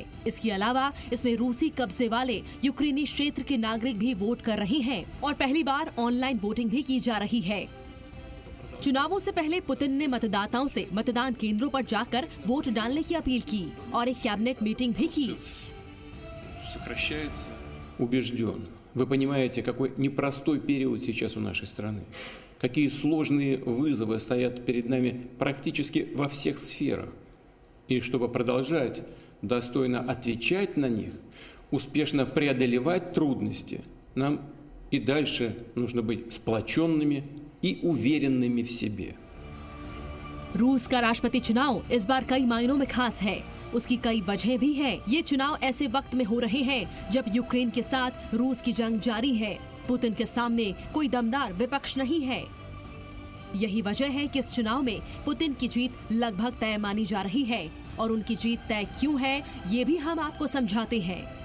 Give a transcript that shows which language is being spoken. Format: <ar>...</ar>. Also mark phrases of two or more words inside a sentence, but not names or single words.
<hi>इसके अलावा इसमें रूसी कब्जे वाले यूक्रेनी क्षेत्र के नागरिक भी वोट कर रहे हैं और पहली बार</hi> <en>online voting</en> <hi>भी की जा रही है। चुनावों से पहले पुतिन ने मतदाताओं से मतदान केंद्रों पर जाकर वोट डालने की अपील की और एक</hi> <en>cabinet meeting</en> <hi>भी की।</hi> <ru>Убежден. Вы понимаете, какой непростой период сейчас у нашей страны. Какие сложные вызовы стоят перед нами практически во всех сферах. И чтобы продолжать достойно отвечать на них, успешно преодолевать трудности, нам и дальше нужно быть сплоченными и уверенными в себе.</ru> <hi>रूस का राष्ट्रपति चुनाव इस बार कई मायनों में खास है। उसकी कई वजहें भी हैं। ये चुनाव ऐसे वक्त में हो रहे हैं जब यूक्रेन के साथ रूस की जंग जारी है। पुतिन के सामने कोई दमदार विपक्ष नहीं है। यही वजह है कि इस चुनाव में पुतिन की जीत लगभग तय मानी जा रही है और उनकी जीत तय क्यों है, ये भी हम आपको समझाते हैं।</hi>